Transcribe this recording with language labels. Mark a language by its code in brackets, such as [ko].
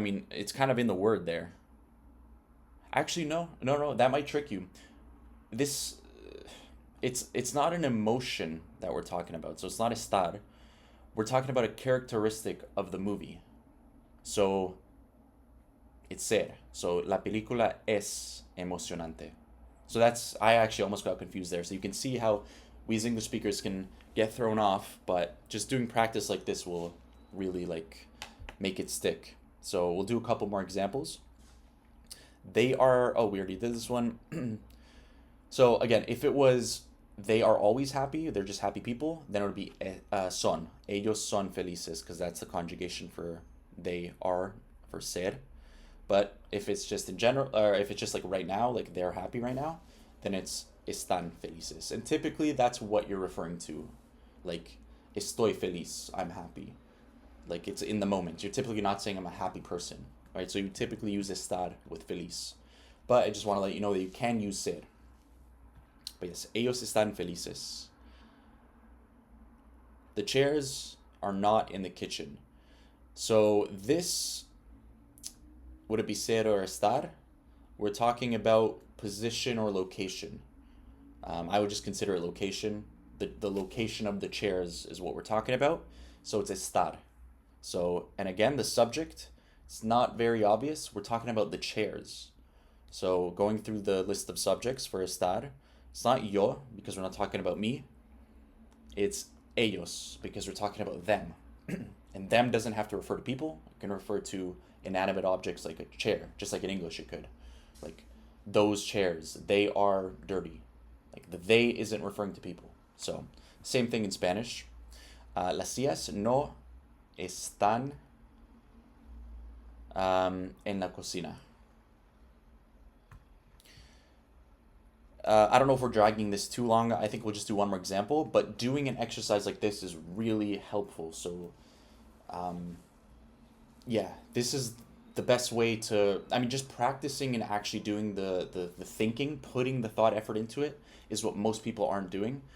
[en] It's kind of in the word there. Actually, no, that might trick you. This, it's not an emotion that we're talking about. So it's not estar. We're talking about a characteristic of the movie. So it's ser. [es] So la película es emocionante. [en] So I actually almost got confused there. So you can see how we as English speakers can get thrown off, but just doing practice like this will really like make it stick. So we'll do a couple more examples. We already did this one. So again, if it was they are always happy, they're just happy people, then it would be son. [es] Ellos son felices, [en] because that's the conjugation for they are, for ser. But if it's just in general, or if it's just like right now, like they're happy right now, then it's [es] están felices. [en] And typically that's what you're referring to. Like, [es] estoy feliz, [en] I'm happy. Like, it's in the moment. You're typically not saying I'm a happy person, right? So you typically use estar with feliz. But I just want to let you know that you can use ser. But yes, [es] ellos están felices. [en] The chairs are not in the kitchen. So this, would it be ser or estar? We're talking about position or location. I would just consider it location. The location of the chairs is what we're talking about. So it's estar. So, and again, the subject, it's not very obvious. We're talking about the chairs. So going through the list of subjects for estar, it's not yo, because we're not talking about me. It's ellos, because we're talking about them. And them doesn't have to refer to people. It can refer to inanimate objects like a chair, just like in English it could. Like, those chairs, they are dirty. Like, the they isn't referring to people. So, same thing in Spanish. [es] Las sillas no están en la cocina. [en] I don't know if we're dragging this too long. I think we'll just do one more example. But doing an exercise like this is really helpful. So, yeah, this is the best way to, just practicing and actually doing the thinking, putting the thought effort into it is what most people aren't doing.